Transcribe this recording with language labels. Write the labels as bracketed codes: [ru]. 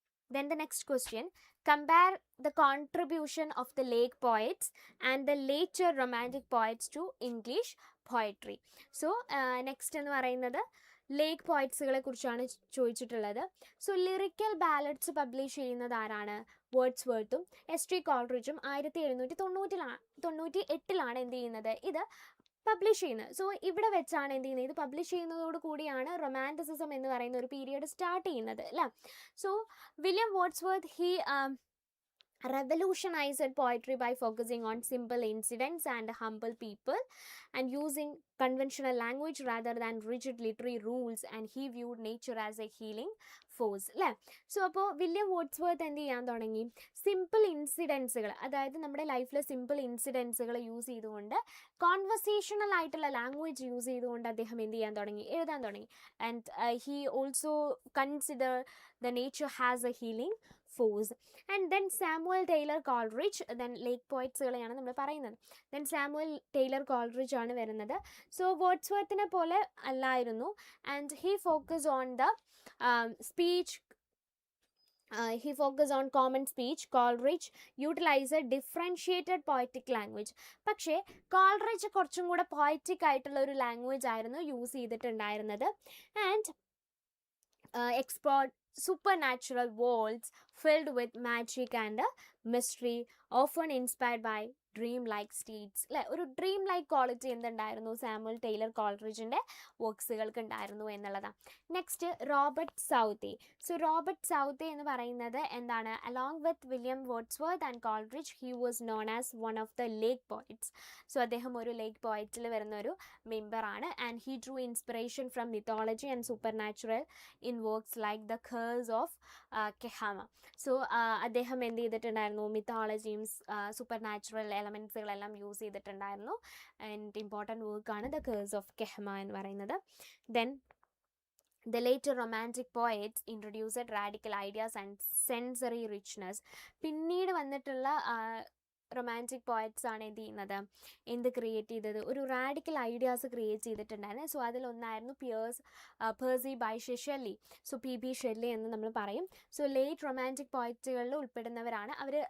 [en] Then the next question, compare the contribution of the late poets and the later romantic poets to English poetry. [ml] So next എന്ന് പറയുന്നത് ലേക്ക് പോയറ്റ്സുകളെ കുറിച്ചാണ് ചോദിച്ചിട്ടുള്ളത്. So lyrical ballads publish ചെയ്യുന്നത് ആരാണ്, വേർഡ്സ്വർത്തും ST കോൾറിഡ്ജും 1798 എന്ത് ചെയ്യുന്നത്, ഇത് പബ്ലിഷ് ചെയ്യുന്നത്. സോ ഇവിടെ വെച്ചാണ് എന്ത് ചെയ്യുന്നത്, ഇത് പബ്ലിഷ് ചെയ്യുന്നതോട് കൂടിയാണ് റൊമാൻറ്റിസിസം എന്ന് പറയുന്ന ഒരു പീരിയഡ് സ്റ്റാർട്ട് ചെയ്യുന്നത് അല്ലേ. So William Wordsworth [en] revolutionized poetry by focusing on simple incidents and humble people and using conventional language rather than rigid literary rules, and he viewed nature as a healing force അല്ലേ. [ml] So അപ്പോൾ William Wordsworth എന്ത് ചെയ്യാൻ തുടങ്ങി, simple ഇൻസിഡൻസുകൾ, അതായത് നമ്മുടെ ലൈഫിലെ simple ഇൻസിഡൻസുകൾ use ചെയ്തുകൊണ്ട് conversational ആയിട്ടുള്ള ലാംഗ്വേജ് യൂസ് ചെയ്തുകൊണ്ട് അദ്ദേഹം എന്ത് ചെയ്യാൻ തുടങ്ങി, എഴുതാൻ തുടങ്ങി. [en] And he also consider the nature has a healing force. [ml] And then Samuel Taylor Coleridge, then ലേക്ക് പോയറ്റ്സുകളെയാണ് നമ്മൾ പറയുന്നത്. ദെൻ സാമുവൽ ടൈലർ കോൾറിഡ്ജ് ആണ് വരുന്നത്. സോ വേർഡ്സ്വർത്തിനെ പോലെ അല്ലായിരുന്നു. [en] And he focus on the speech. He focused on common speech. Coleridge utilized a differentiated poetic language. [ml] പക്ഷേ Coleridge കുറച്ചും കൂടെ poetic ആയിട്ടുള്ള ഒരു ലാംഗ്വേജ് ആയിരുന്നു യൂസ് ചെയ്തിട്ടുണ്ടായിരുന്നത്. [en] And explored supernatural worlds filled with magic and mystery, often inspired by dream like states അല്ലേ. [ml] ഒരു dream like quality എന്തുണ്ടായിരുന്നു Samuel Taylor കോൾറിഡ്ജിൻ്റെ വർക്ക്സുകൾക്ക് ഉണ്ടായിരുന്നു എന്നുള്ളതാണ്. [en] Next Robert Southey. So Robert Southey [ml] എന്ന് പറയുന്നത് എന്താണ്, [en] Along with William Wordsworth and Coleridge he was known as one of the lake poets. [ml] So അദ്ദേഹം ഒരു ലേക്ക് പോയിറ്റിൽ വരുന്ന ഒരു മെമ്പറാണ്. [en] And he drew inspiration from mythology and supernatural in works like the curse of Kehama. [ml] So അദ്ദേഹം എന്ത് ചെയ്തിട്ടുണ്ടായിരുന്നു, മിത്തോളജിയും super natural എലമെൻസുകളെല്ലാം use ചെയ്തിട്ടുണ്ടായിരുന്നു. And important വർക്കാണ് ദ കേഴ്സ് ഓഫ് കെഹ്മ എന്ന് പറയുന്നത്. [en] Then the later romantic poets introduced radical ideas and sensory richness. [ml] പിന്നീട് വന്നിട്ടുള്ള romantic poets ആണ് എന്ത് ചെയ്യുന്നത്, എന്ത് ക്രിയേറ്റ് ചെയ്തത്, ഒരു റാഡിക്കൽ ഐഡിയാസ് ക്രിയേറ്റ് ചെയ്തിട്ടുണ്ടായിരുന്നു. So അതിലൊന്നായിരുന്നു Percy Bysshe Shelly. So PB Shelly എന്ന് നമ്മൾ പറയും. സോ ലേറ്റ് റൊമാൻറ്റിക് പോയറ്റുകളിൽ ഉൾപ്പെടുന്നവരാണ് അവർ.